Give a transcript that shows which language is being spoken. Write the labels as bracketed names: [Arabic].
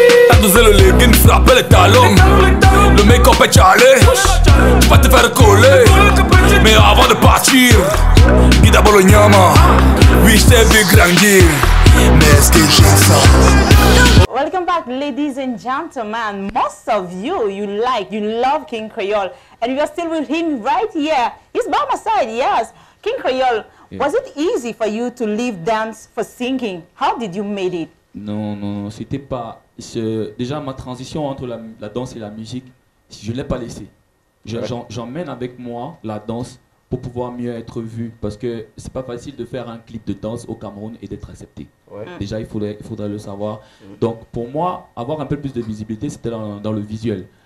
[French] T'as dosé le legging, frappé les talons. Le make-up est chalé, tu vas te faire coller. Mais avant de partir, dis d'abord le nyama. Oui, je t'ai vu grandir, mais est-ce que j'ai ça? [English] Welcome back, ladies and gentlemen. Most of you love King Creole, and we are still with him right here. He's by my side, yes. King Creole, was it easy for you to leave dance for singing? How did you make it? [French] Non, c'était pas... Déjà, ma transition entre la danse et la musique, je ne l'ai pas laissée. J'emmène avec moi la danse pour pouvoir mieux être vu, parce que c'est pas facile de faire un clip de danse au Cameroun et d'être accepté. Déjà, il faudrait le savoir. Donc, pour moi, avoir un peu plus de visibilité, c'était dans le visuel.